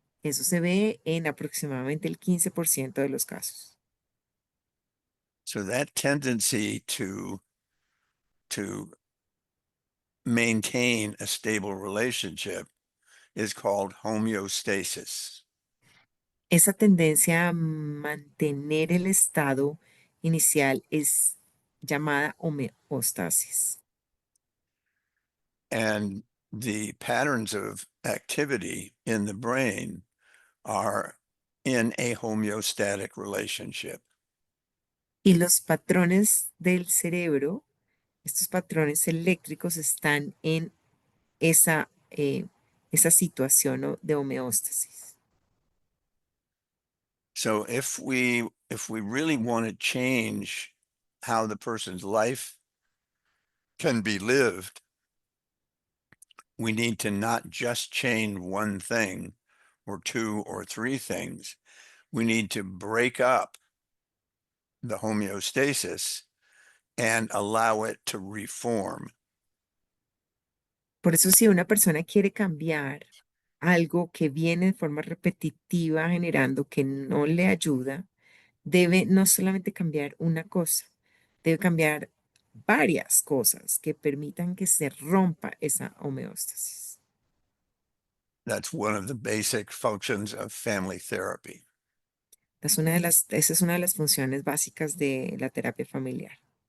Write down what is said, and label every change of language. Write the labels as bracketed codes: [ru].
[es] Eso se ve en aproximadamente el 15% de los casos. [en] So that tendency to maintain a stable relationship is called homeostasis. [es] Esa tendencia a mantener el estado inicial es llamada homeostasis. [en] And the patterns of activity in the brain are in a homeostatic relationship. [es] Y los patrones del cerebro, estos patrones eléctricos están en esa situación de homeostasis. [en] So if we really want to change how the person's life can be lived, we need to not just change one thing or two or three things. We need to break up the homeostasis and allow it to reform. [es] Por eso si una persona quiere cambiar algo que viene de forma repetitiva generando que no le ayuda, debe no solamente cambiar una cosa, debe cambiar varias cosas que permitan que se rompa esa homeostasis. [en] That's one of the basic functions of family therapy. [es] Esa es una de las funciones básicas de la terapia familiar.